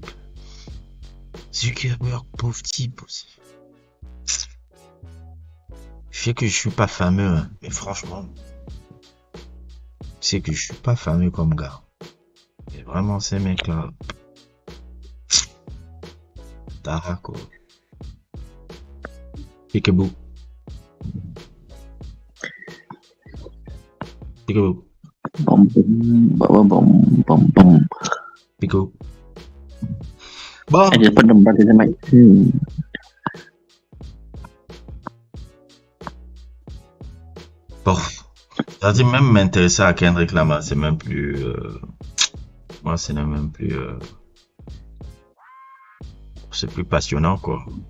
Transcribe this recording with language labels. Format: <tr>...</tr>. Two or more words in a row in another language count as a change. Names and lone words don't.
<fr>Zuckerberg, pauvre type aussi. Je sais que je suis pas fameux, hein, mais franchement, je sais que je suis pas fameux comme gars. Et vraiment, ces mecs-là, Tara, quoi.</fr> <en>Peekaboo. Peekaboo. Bom, bom, bom, bom, bom. Peekaboo. Bon, I just put them back in the mic.</en> <fr>bon. C'est-à-dire, même m'intéresser à Kendrick Lamar, c'est même plus... moi, c'est même plus... c'est plus passionnant, quoi.</fr>